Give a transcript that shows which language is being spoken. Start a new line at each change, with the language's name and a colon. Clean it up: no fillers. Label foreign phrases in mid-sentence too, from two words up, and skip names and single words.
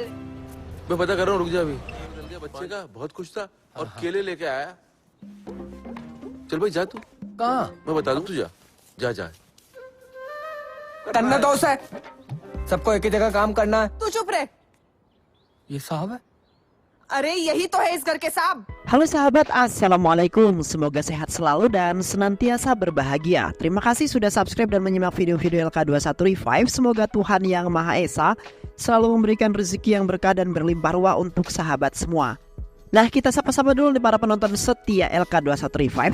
Hindi: मैं पता कर रहा हूँ, रुक जा अभी। चल गया बच्चे का, बहुत खुश था और केले लेके आया। चल भाई जा तू। कहाँ? मैं बता दूँ, तू जा जा जा। तन्ना दोस्त है, सबको एक ही जगह काम करना है। तू चुप रहे। ये साहब है? अरे यही तो है इस घर के साहब।
Indonesian: Halo sahabat, Assalamualaikum. Semoga sehat selalu dan senantiasa berbahagia. Terima kasih sudah subscribe dan menyimak video-video LK21 Revive. Semoga Tuhan Yang Maha Esa selalu memberikan rezeki yang berkah dan berlimpah ruah untuk sahabat semua. Nah, kita sapa-sapa dulu nih para penonton setia LK21 Revive.